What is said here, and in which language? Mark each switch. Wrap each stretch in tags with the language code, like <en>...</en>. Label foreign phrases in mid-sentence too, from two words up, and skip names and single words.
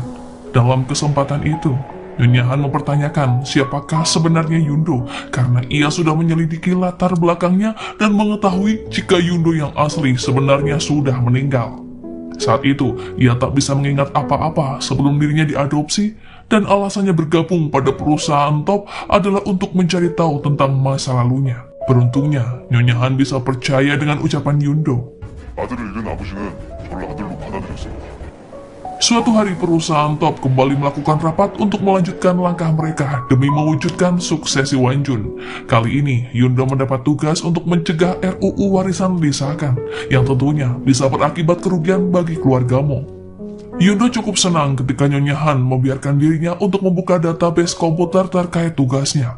<id>Dalam kesempatan itu, Nyonya Han mempertanyakan siapakah sebenarnya Yundo karena ia sudah menyelidiki latar belakangnya dan mengetahui jika Yundo yang asli sebenarnya sudah meninggal. Saat itu, ia tak bisa mengingat apa-apa sebelum dirinya diadopsi dan alasannya bergabung pada perusahaan top adalah untuk mencari tahu tentang masa lalunya. Beruntungnya, Nyonya Han bisa percaya dengan ucapan Yundo.</id> <ko>아들을 잃은 아버지는 저를 아들로 받아들였습니다.</ko> <id>Suatu hari perusahaan top kembali melakukan rapat untuk melanjutkan langkah mereka demi mewujudkan suksesi Wan Chun. Kali ini, Yundo mendapat tugas untuk mencegah RUU warisan disahkan, yang tentunya bisa berakibat kerugian bagi keluarga Mo. Yundo cukup senang ketika Nyonya Han membiarkan dirinya untuk membuka database komputer terkait tugasnya.</id>